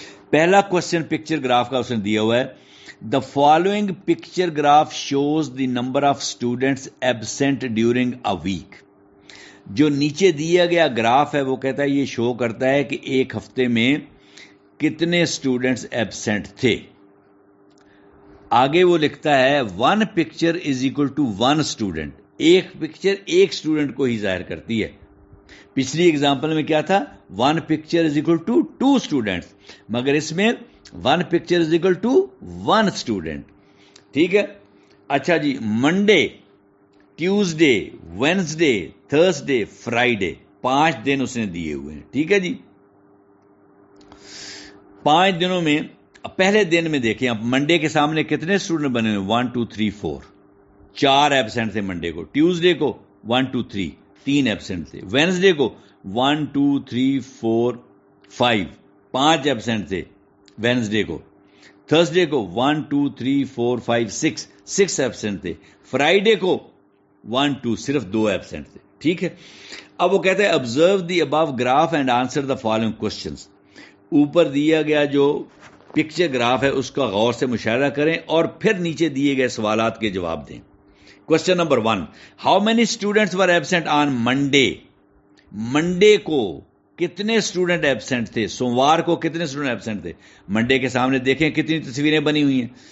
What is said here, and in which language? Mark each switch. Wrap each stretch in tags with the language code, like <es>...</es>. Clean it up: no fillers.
<ur>پہلا question picture graph کا اس نے دیا ہوا ہے,</ur> <en>The following picture graph shows the number of students absent during a week.</en> <ur>جو نیچے دیا گیا گراف ہے وہ کہتا ہے یہ شو کرتا ہے کہ ایک ہفتے میں کتنے اسٹوڈنٹس ایبسینٹ تھے. آگے وہ لکھتا ہے</ur> <en>1 picture is equal to 1 student.</en> <ur>ایک پکچر ایک اسٹوڈنٹ کو ہی ظاہر کرتی ہے. پچھلی ایگزامپل میں کیا تھا؟</ur> <en>1 picture is equal to 2 students.</en> <ur>مگر اس میں</ur> <en>1 picture is equal to 1 student.</en> <ur>ٹھیک ہے. اچھا جی، Monday, Tuesday, Wednesday, Thursday, Friday, 5 دن اس نے دیے ہوئے ہیں. ٹھیک ہے جی. 5 دنوں میں پہلے دن میں دیکھیں آپ، منڈے کے سامنے کتنے اسٹوڈنٹ بنے ہوئے؟ 1 2 3 4. 4 ایبسینٹ تھے منڈے کو. ٹیوزڈے کو 1 2 3 3 ایبسینٹ تھے. وینسڈے کو 1 2 3 4 5 5 ایبسینٹ تھے وینسڈے کو. تھرسڈے کو 1 2 3 4 5 6 6 ایبسینٹ تھے. فرائیڈے کو 1 2 صرف 2 ایبسینٹ تھے. ٹھیک ہے. اب وہ کہتے ہیں</ur> <en>observe the above graph and answer the following questions.</en> <ur>اوپر دیا گیا جو پکچر گراف ہے اس کا غور سے مشاہدہ کریں اور پھر نیچے دیے گئے سوالات کے جواب دیں. Question number 1،</ur> <en>How many students were absent on Monday?</en> <ur>Monday کو کتنے اسٹوڈنٹ ایبسینٹ تھے؟ سوموار کو کتنے اسٹوڈنٹ ایبسینٹ تھے؟ منڈے کے سامنے دیکھیں کتنی تصویریں بنی ہوئی ہیں.</ur>